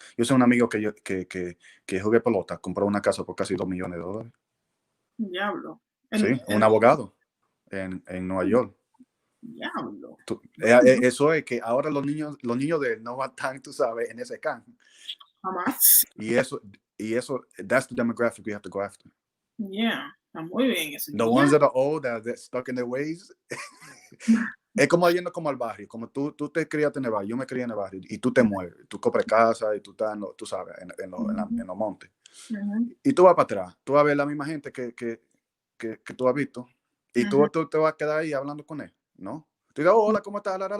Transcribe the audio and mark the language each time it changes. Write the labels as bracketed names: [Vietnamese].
[Spanish] Yo soy un amigo que jugué pelota, compró una casa por casi $2 millones. Diablo. Sí, un abogado en Nueva York. Diablo. Eso es que ahora los niños de él no están, tú sabes, en ese can. Jamás. Y eso, [English] that's the demographic we have to go after. [Spanish] Yeah, está muy bien eso. [English] The ones that are old, that are stuck in their ways. [Spanish] Es como yendo como al barrio, como tú te criaste en el barrio, yo me crié en el barrio, y tú te mueves, tú compras casa y tú estás, tú sabes, en los montes. Y tú vas para atrás, tú vas a ver la misma gente que tú has visto, Y tú te vas a quedar ahí hablando con él, ¿no? Tú dices, hola, ¿cómo estás?